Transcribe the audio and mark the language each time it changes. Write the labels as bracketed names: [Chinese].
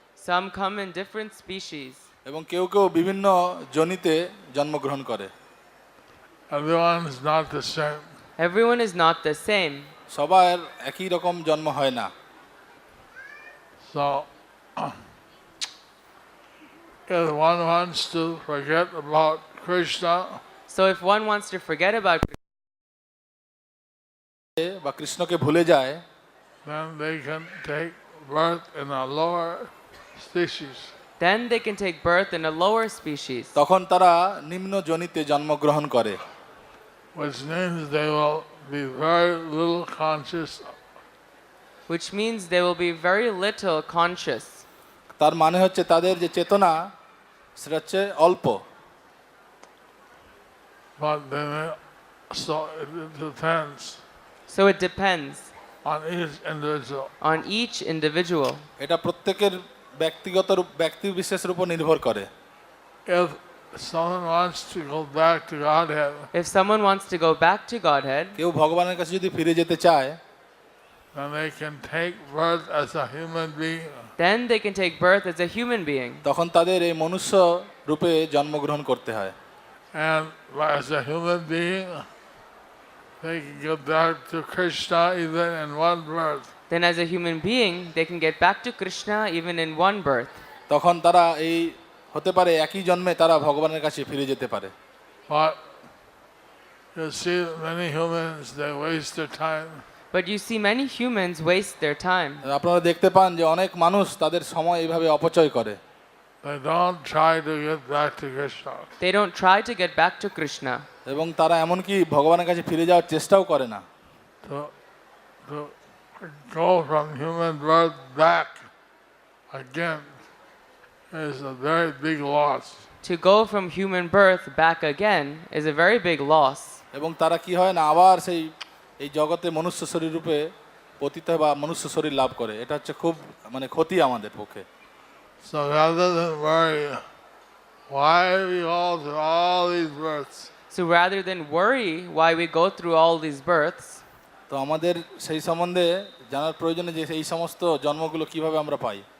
[English] Some come in different species, [Bangla] এবং কেউ কেউ বিভিন্ন জনিতে জন্মগ্রহণ করে. [English] Everyone is not the same. everyone is not the same. [Bangla] সবার একই রকম জন্ম হয় না. [English] So if one wants to forget about Krishna, So if one wants to forget about [Bangla] বা কৃষ্ণকে ভুলে যায়, [English] then they can take birth in a lower species. then they can take birth in a lower species, [Bangla] তখন তারা নিম্ন জনিতে জন্মগ্রহণ করে, [English] Which means they will be very little conscious. which means they will be very little conscious. [Bangla] তার মানে হচ্ছে তাদের যে চেতনা সেটা হচ্ছে অল্প. [English] But then so it depends So it depends on each individual. on each individual. [Bangla] এটা প্রত্যেকের ব্যক্তি বিশেষের উপর নির্ভর করে. [English] If someone wants to go back to Godhead, If someone wants to go back to Godhead, [Bangla] কেউ ভগবানের কাছে যদি ফিরে যেতে চায়, [English] then they can take birth as a human being. then they can take birth as a human being. [Bangla] তখন তাদের এই মনুষ্য রূপে জন্মগ্রহণ করতে হয়. [English] And as a human being, they can get back to Krishna even in one birth. Then as a human being, they can get back to Krishna even in one birth. [Bangla] তখন তারা এই হতে পারে একই জন্মে তারা ভগবানের কাছে ফিরে যেতে পারে. [English] But you see many humans, they waste their time. But you see many humans waste their time. [Bangla] আপনারা দেখতে পান যে অনেক মানুষ তাদের সময় এইভাবে অপচয় করে. [English] They don't try to get back to Krishna. They don't try to get back to Krishna. [Bangla] এবং তারা এমনকি ভগবানের কাছে ফিরে যাওয়ার চেষ্টাও করে না. [English] To go from human birth back again is a very big loss. To go from human birth back again is a very big loss. [Bangla] এবং তারা কি হয় না, আবার এই জগতে মনুষ্য শরীর রূপে পতিত হয় বা মনুষ্য শরীর লাভ করে, এটা হচ্ছে খুব মানে ক্ষতি আমাদের পক্ষে। [English] So rather than worry, why we go through all these births, So rather than worry why we go through all these births, [Bangla] তো আমাদের সেই সম্বন্ধে জানার প্রয়োজনে যে এই সমস্ত জন্মগুলো কিভাবে আমরা পাই।